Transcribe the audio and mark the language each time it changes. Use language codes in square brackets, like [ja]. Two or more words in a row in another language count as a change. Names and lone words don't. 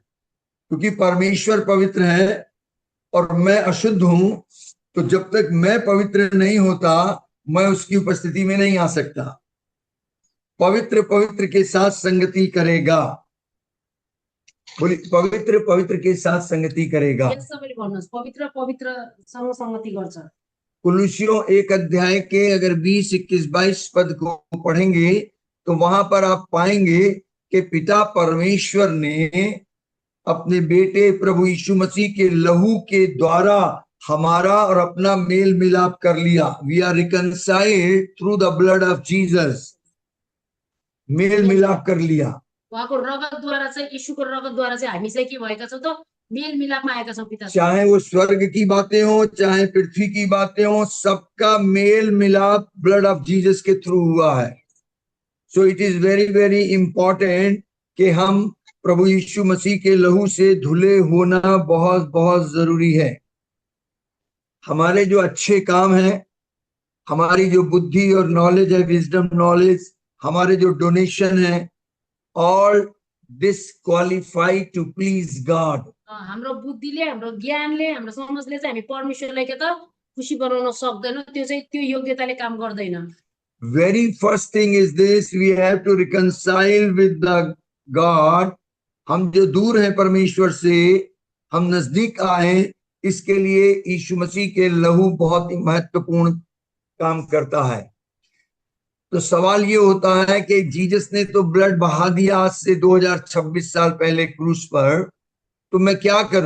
[hi] क्योंकि परमेश्वर पवित्र है और मैं अशुद्ध हूं, तो जब तक मैं पवित्र नहीं होता मैं उसकी उपस्थिति में नहीं आ सकता। पवित्र पवित्र के साथ संगति करेगा। बोली, पवित्र पवित्र के साथ संगति करेगा। [ne] यस सबैले भन्नुहोस्, पवित्र पवित्रसँग संगति गर्छ। [hi] कुलुसियों 1 अध्याय के अगर 20, 21, 22 पद को पढ़ेंगे तो वहां पर आप पाएंगे कि पिता परमेश्वर ने अपने बेटे प्रभु यीशु मसीह के लहू के द्वारा हमारा और अपना मेल मिलाप कर लिया। [en] We are reconciled through the blood of Jesus. [hi] मेल मिलाप कर लिया। [ne] उहाँको रगतद्वारा चाहिँ, यीशुको रगतद्वारा चाहिँ हामी चाहिँ के भएका छौँ त, मेल मिलापमा आएका छौँ पितासँग। [hi] चाहे वो स्वर्ग की बातें हो चाहे पृथ्वी की बातें हो, सबका मेल मिलाप [en] blood of Jesus [hi] के थ्रू हुआ है। [en] so it is very very important [hi] कि हम प्रभु यीशु मसीह के लहू से धुले होना बहुत बहुत जरूरी है। हमारे जो अच्छे काम हैं, हमारी जो बुद्धि और नॉलेज है, [en] wisdom knowledge, [hi] हमारे जो डोनेशन है, [en] all disqualified to please God. [ne] हाम्रो बुद्धिले, हाम्रो ज्ञानले, हाम्रो समझले चाहिँ हामी परमेश्वरलाई के त खुसी बनाउन सक्दैनौँ। त्यो चाहिँ त्यो योग्यताले काम गर्दैन। [en] Very first thing is this, we have to reconcile with the God। [hi] हम जो दूर हैं परमेश्वर से, हम नजदीक आए, इसके लिए यीशु मसीह के लहू बहुत ही महत्वपूर्ण काम करता है। तो सवाल ये होता है कि जीसस ने तो ब्लड बहा दिया आज से 2026 साल पहले क्रूस पर, तो मैं क्या करूं?